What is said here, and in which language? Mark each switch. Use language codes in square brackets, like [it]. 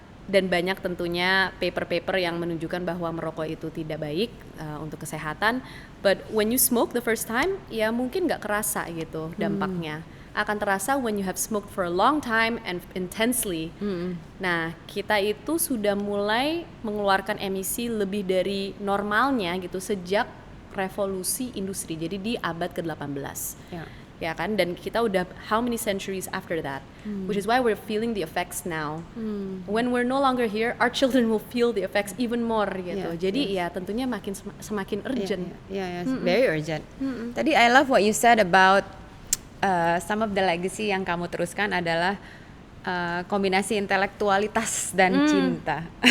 [id] Dan banyak tentunya paper-paper yang menunjukkan bahwa merokok itu tidak baik untuk kesehatan. [en] But when you smoke the first time, [id] ya mungkin nggak kerasa gitu dampaknya. Akan terasa [en] when you have smoked for a long time and intensely. [id] Nah, kita itu sudah mulai mengeluarkan emisi lebih dari normalnya gitu sejak revolusi industri, jadi di abad ke-18 ya kan, dan kita udah [en] how many centuries after that, which is why we're feeling the effects now. When we're no longer here, our children will feel the effects even more gitu. [id] Jadi ya tentunya semakin urgent. [en] Very urgent. [id] Tadi [en] I love what you said about some of the legacy [id] yang kamu teruskan adalah kombinasi intelektualitas dan cinta.